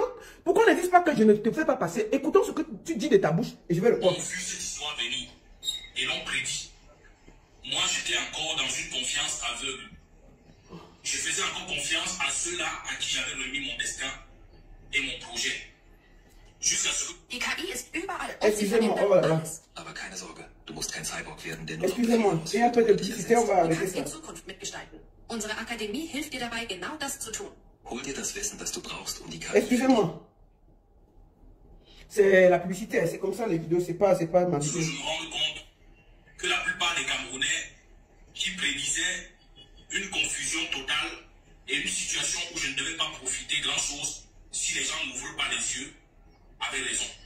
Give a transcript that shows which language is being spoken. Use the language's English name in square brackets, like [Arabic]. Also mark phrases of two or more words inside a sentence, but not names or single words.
[French] Pourquoi on ne dit pas que je ne te fais pas passer? Écoutons ce que tu dis de ta bouche et je vais le On prendre. a vu cette histoire venir et l'ont prédit. Moi, j'étais encore dans une confiance aveugle. Je faisais encore confiance à ceux-là à qui j'avais remis mon destin et mon projet. Jusqu'à ce que... [German] Die KI ist überall. [French] Excusez-moi, oh là là. [German] Aber keine Sorge, du musst kein Cyborg werden, der nur noch [French] Excusez-moi, il y a un peu de publicité, on va [German] Du [French] arrêter [German] kannst [French] ça. [German] die Zukunft mitgestalten. Unsere Akademie hilft dir dabei, genau das zu tun. Hol dir das Wissen, das du brauchst, um die KI... [French] Excusez-moi. C'est la publicité, c'est comme ça les vidéos, c'est pas ma Je vidéo. me rends compte que la plupart des Camerounais qui prédisaient une confusion totale et une situation où je ne devais pas profiter grand-chose si les gens n'ouvrent pas les yeux avaient raison.